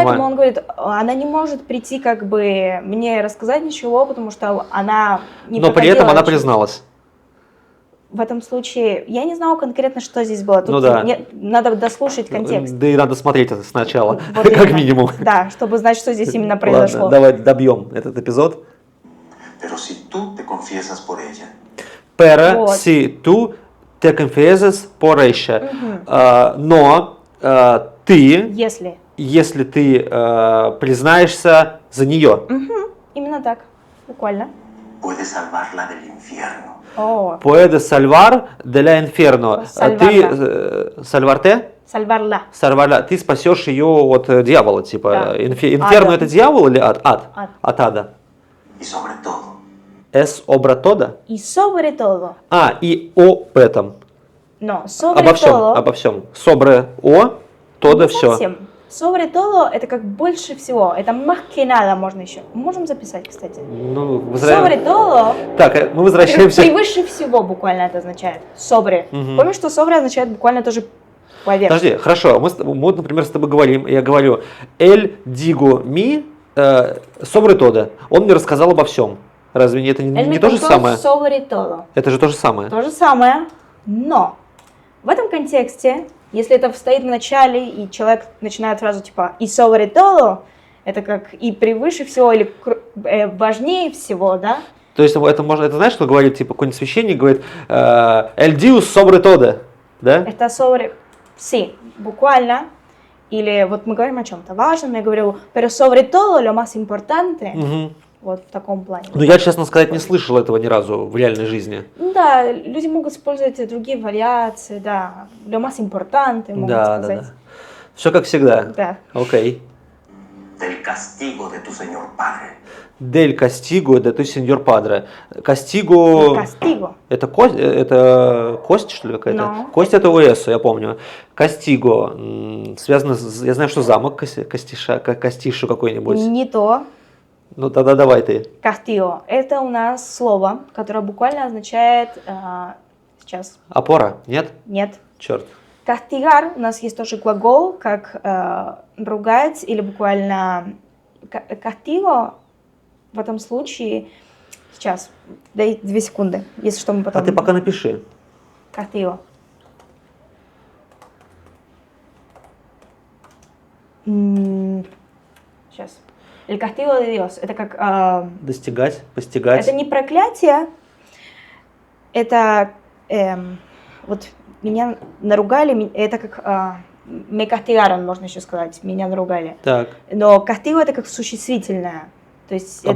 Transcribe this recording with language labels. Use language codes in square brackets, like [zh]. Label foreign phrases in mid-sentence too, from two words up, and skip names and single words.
[ru] поэтому он говорит, она не может прийти как бы мне рассказать ничего, потому что она не Но при этом проходила она через- призналась. В этом случае, я не знала конкретно, что здесь было. Тут Ну да. мне надо дослушать контекст. Да и надо смотреть это сначала, Вот как именно. минимум. Да, чтобы знать, что здесь именно произошло. Ладно, давай добьем этот эпизод. [es] Pero si tú te confiesas por ella, Pero [ru] Вот. [es] si tú te confiesas por ella. Мгм. [ru] Но ты, Если. если ты признаешься за нее, Мгм. Именно так. Буквально. [es] puedes salvarla del infierno. О, puedes salvar de la infierno. [ru] Ты salvarte? сальварла. Сарваля, ты спасешь ее от дьявола, типа. Да. Инферно Ада. это дьявол или ад? Ад. Ад. От ада. [es] Y sobre todo, Es obra toda. И sobre todo. [ru] И об этом. Но sobre Обо всем. todo. Обо всем. Sobre о, todo не все. совсем. [es] Sobre todo [ru] это как больше всего. Это [es] más que nada [ru] можно еще. Можем записать, кстати. Ну, [es] Sobre todo. [ru] Так, мы возвращаемся. Превыше всего буквально это означает. Sobre. Мгм. Помнишь, что sobre означает буквально тоже поверх. Подожди, хорошо. Мы, например, с тобой говорим, я говорю, [es] el digo mi sobre todo. [ru] Он мне рассказал обо всем. Разве это не, [es] Él me [ru] то же [es] contó [ru] самое? [es] sobre todo. [ru] Это же то же самое. То же самое, но в этом контексте, если это стоит в начале, и человек начинает фразу типа «и [es] sobre todo», [ru] это как «и превыше всего» или «важнее всего», да? То есть это можно, это знаешь, что говорит, типа, какой-нибудь священник говорит [es] el dios sobre todo, [ru] да? [es] Это sobre, sí, [ru] буквально. Или вот мы говорим о чем-то важном, я говорю [es] «pero sobre todo lo más importante», Мгм. [ru] вот в таком плане. Ну, я, честно сказать, не слышал этого ни разу в реальной жизни. Ну да, люди могут использовать и другие вариации, да, [es] lo más importante, [ru] могут Да, да, сказать. да. Все как всегда. Да. Окей. [es] del castigo de tu Señor Padre. Del castigo de tu señor padre. Кастиго... [ru] Castigo. Это кость, что ли, какая-то? No. Кость это ОС, я помню. Кастиго. Связано я знаю, что замок Кастишу какой-нибудь. Не то. Ну, тогда давай ты. Castigo. Это у нас слово, которое буквально означает... сейчас. Опора? Нет? Нет. Черт. Castigar у нас есть тоже глагол, как ругать или буквально... Castigo в этом случае... Сейчас. Дай 2 секунды, если что мы потом... А ты пока напиши. Castigo. Сейчас. [es] El castigo de Dios. [ru] Это как... Достигать, постигать. это не проклятие. Это... вот меня наругали. Это как... [es] me castigaron, [ru] можно еще сказать. Меня наругали. Так. Но castigo это как существительное. То есть это